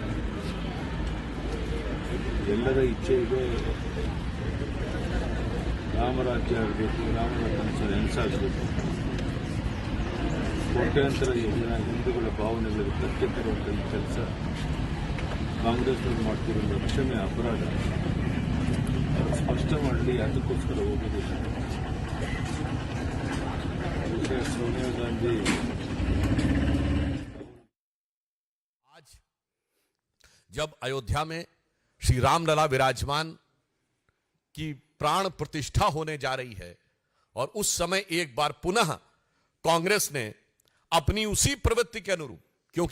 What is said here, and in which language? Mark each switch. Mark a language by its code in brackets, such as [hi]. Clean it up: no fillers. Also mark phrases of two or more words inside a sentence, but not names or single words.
[kn] ಎಲ್ಲರ ಇಚ್ಛೆ ಇದೆ ರಾಮರಾಜ್ಯ ಆಗಬೇಕು, ರಾಮನ ಕನಸು ನೆನಸಾಗಬೇಕು. ಕೋಟ್ಯಾಂತರ ಜನ ಹಿಂದೂಗಳ ಭಾವನೆಗಳಿಗೆ ಧಕ್ಕೆ ತರುವಂಥ ಈ ಕೆಲಸ ಕಾಂಗ್ರೆಸ್ನವ್ರು ಮಾಡ್ತಿರೋ ಕ್ಷಮೆ ಅಪರಾಧ. ಅವರು ಸ್ಪಷ್ಟ ಮಾಡಲಿ ಅದಕ್ಕೋಸ್ಕರ ಹೋಗೋದಿಲ್ಲ. [hi] सोनिया गांधी आज जब अयोध्या में श्री रामलला विराजमान की प्राण प्रतिष्ठा होने जा रही है और उस समय एक बार पुनः कांग्रेस ने अपनी उसी प्रवृत्ति के अनुरूप, क्योंकि